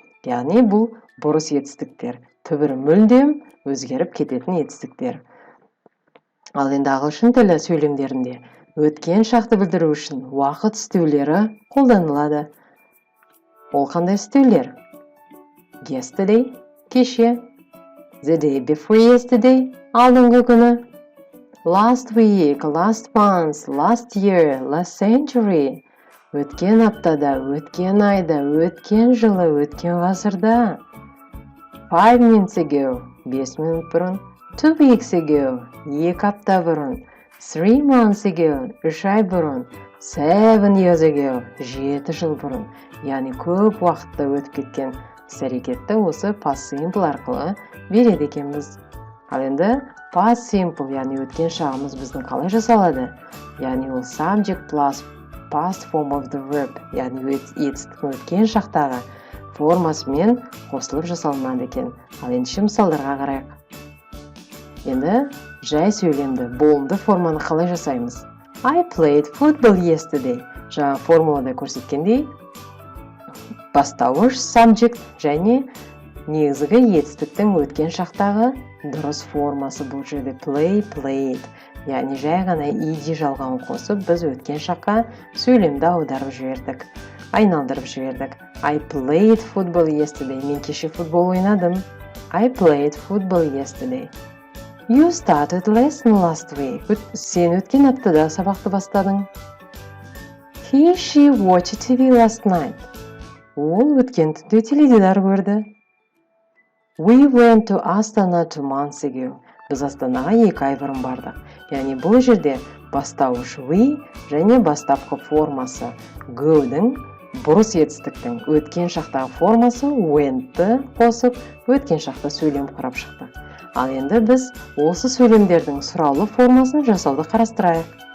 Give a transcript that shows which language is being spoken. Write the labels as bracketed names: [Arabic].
[Kazakh] Яғни бұл бұрыс етістіктер, түбірі мүлдем өзгеріп кететін етістіктер. Ал енді ағылшын тілі сөйлемдерінде өткен шақты білдіру үшін уақыт істеулері қолданылады. Ол қандай істеулер? [English] Yesterday, [Kazakh] кеше. [English] The day before yesterday, [Kazakh] алдыңғы күні. [English] Last week, last month, last year, last century. [Kazakh] Өткен аптада, өткен айда, өткен жылы, өткен ғасырда. [English] 5 minutes ago, [Kazakh] 5 минут бұрын. [English] 2 weeks ago, [Kazakh] 2 апта бұрын. [English] 3 months ago, [Kazakh] 3 ай бұрын. [English] 7 years ago, [Kazakh] 7 жыл бұрын. Яғни көп уақытта өтіп кеткен іс-әрекетті осы past simple арқылы береді екенбіз. Ал енді past simple, яғни өткен шағымыз біздің қалай жасалады? Яғни ол [English] subject plus past form of the verb, [Kazakh] яғни етістіктің өткен шақтағы формасымен қосылып жасалынады екен. Ал енді мысалдарға қарайық. Енді жай сөйлемді, болымды форманы қалай жасаймыз? [English] I played football yesterday. [Kazakh] Жаңа формулада көрсеткендей, бастауыш subject және негізгі етістіктің өткен шақтағы дұрыс формасы бұл жерде play, played. Яғни жай ғана ed жалғауын қосып, біз өткен шаққа сөйлемді аударып жібердік, айналдырып жібердік. [English] I played football yesterday. [Kazakh] Мен кеше футбол ойнадым. [English] I played football yesterday. You started lesson last week. [Kazakh] Сен өткен аптада сабақты бастадың. [English] She watched TV last night. [Kazakh] Ол өткен түнде теледидар көрді. [English] We went to Astana 2 months ago. [Kazakh] Біз Астанаға 2 ай бұрын бардық. Яғни бұл жерде бастауыш we және бастапқы формасы go-дің, бұрыс етістіктің өткен шақтағы формасы went-ті қосып, өткен шақта сөйлем құрап шықты. Ал енді біз осы сөйлемдердің сұраулы формасын жасауды қарастырайық.